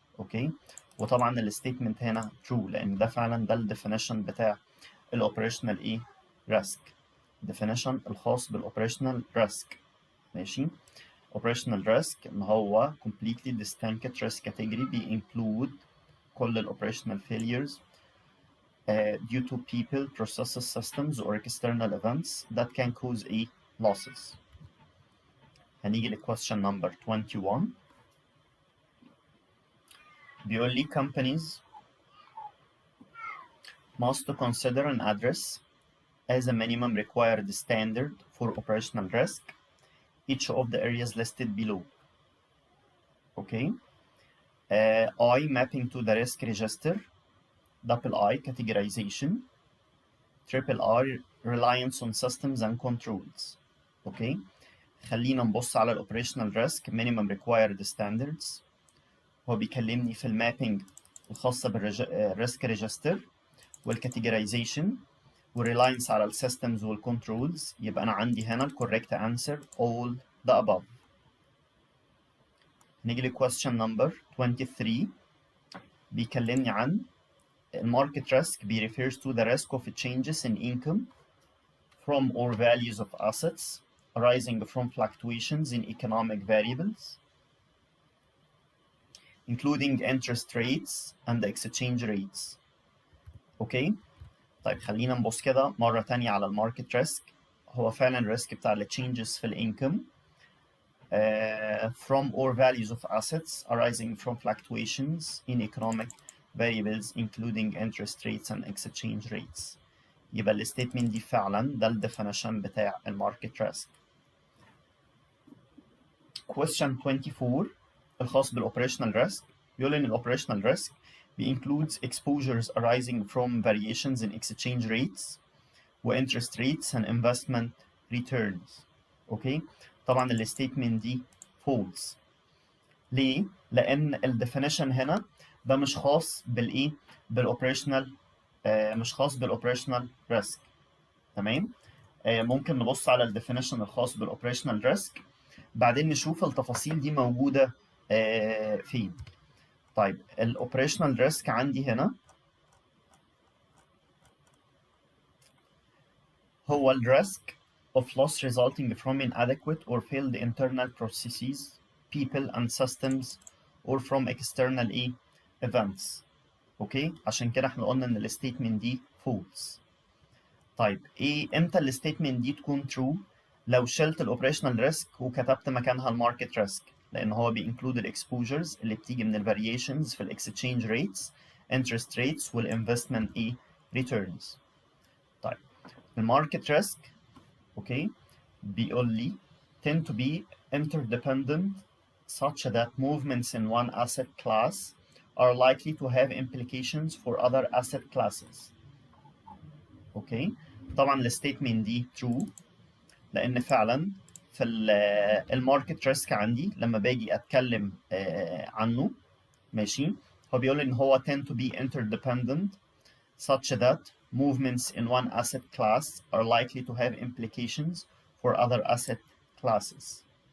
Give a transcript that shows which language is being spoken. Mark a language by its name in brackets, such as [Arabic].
[Arabic] اوكي. وطبعا الستيتمنت هنا true لان ده فعلا ده الديفينيشن بتاع الاوبريشنال ايه؟ risk. definition الخاص بالاوبريشنال risk. ماشي. [English] operational risk ان هو completely distinct risk category include كل الاوبريشنال failures due to people, processes, systems or external events that can cause a losses. [Arabic] هنيجي ل [English] question number 21 [Arabic] بيقول لي [English] companies must consider an address as a minimum required standard for operational risk each of the areas listed below. Okay. I mapping to the risk register, double I categorization, triple R reliance on systems and controls. Okay. [Arabic] خلينا نبص على [English] operational risk minimum required standards. [Arabic] هو بيكلمني في المابينج الخاصة بالريسك ريجستر والكاتيجورايزيشن والريلاينس على السيستمز والكنترولز. يبقى أنا عندي هنا الكوريكت أنسر all the above. [English] نيجي ل question number 23 [Arabic] بيكلمني عن الماركت ريسك [English] refers to the risk of changes in income from or values of assets arising from fluctuations in economic variables including interest rates and exchange rates. [Arabic] اوكي. طيب خلينا نبص كده مرة تانية على الماركت ريسك. هو فعلا الريسك بتاع التشينجز في الانكم [English] from or values of assets arising from fluctuations in economic variables including interest rates and exchange rates. [Arabic] يبقى الستيتمنت دي فعلا ده الديفينيشن بتاع الماركت ريسك. [English] question 24 [Arabic] الخاص بالاوبريشنال ريسك بيقول ان الاوبريشنال ريسك [English] includes exposures arising from variations in exchange rates و interest rates and investment returns. [Arabic] اوكي. طبعا الستيتمنت دي false. ليه؟ لان الديفينيشن هنا ده مش خاص بالايه؟ بالاوبريشنال مش خاص بالاوبريشنال ريسك. تمام؟ ممكن نبص على الديفينيشن الخاص بالاوبريشنال ريسك بعدين نشوف التفاصيل دي موجودة فين. طيب الاوبريشنال ريسك عندي هنا هو الريسك [English] of loss resulting from inadequate or failed internal processes, people and systems, or from external events. [Arabic] اوكي، عشان كده احنا قلنا ان الستيتمنت دي false. طيب امتى الستيتمنت دي تكون true؟ لو شلت الاوبريشنال ريسك وكتبت مكانها الماركت ريسك، لان هو بينكلود الاكسبوجرز اللي بتيجي من الفاريشنز في الاكسشينج ريتس، انترست ريتس، والانفستمنت ريتيرنز. طيب الماركت ريسك اوكي بيقول لي [English] tend to be interdependent such that movements in one asset class are likely to have implications for other asset classes. [Arabic] اوكي، طبعا الستيتمنت دي true لان فعلا في الماركت ريسك عندي لما باجي اتكلم عنه ماشي، هو بيقول ان هو [English] tend to be interdependent such that movements in one asset class are likely to have implications for other asset classes.